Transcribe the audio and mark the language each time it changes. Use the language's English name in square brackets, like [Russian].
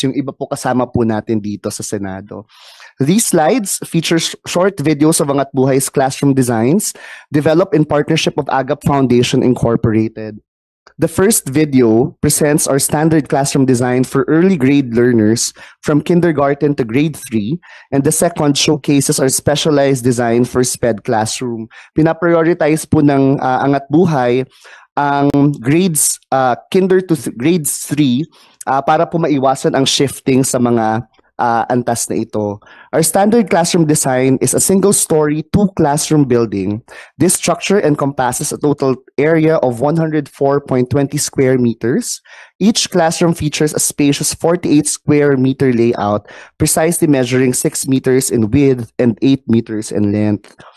[Filipino] Yung iba po kasama po natin dito sa Senado. [English] These slides feature short videos of Angat Buhay's classroom designs developed in partnership of Agap Foundation Incorporated. The first video presents our standard classroom design for early grade learners from kindergarten to grade 3, and the second showcases our specialized design for SPED classroom. [Filipino] Pinaprioritize po ng Angat Buhay ang grades kinder to grades 3 para po maiwasan ang shifting sa mga antas na ito. [English] Our standard classroom design is a single-story, 2-classroom building. This structure encompasses a total area of 104.20 square meters. Each classroom features a spacious 48 square meter layout, precisely measuring 6 meters in width and 8 meters in length.